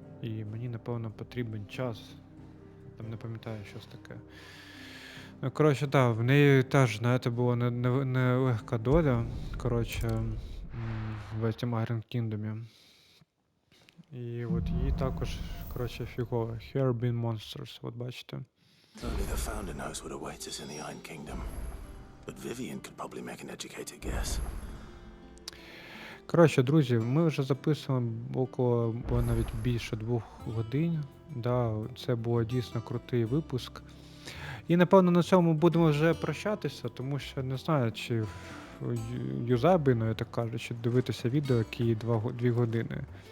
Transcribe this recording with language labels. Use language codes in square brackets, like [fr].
[uk] І мені, напевно, потрібен час. Там не пам'ятаю, щось таке. Ну, коротше, так, в неї теж, знаєте, була не легка доля, коротше, в цьому Iron Kingdom. І от її також, коротше, фігово. [en] Here been monsters, [uk] от бачите. [en] Only the founder knows what awaits us in the Iron Kingdom. But Vivian could probably make an educated guess. [uk] Коротше, друзі, ми вже записуємо около, навіть більше 2 годин. Да, це був дійсно крутий випуск. І, напевно, на цьому будемо вже прощатися, тому що не знаю, чи юзабельно, я так кажу, чи дивитися відео, які 2 години.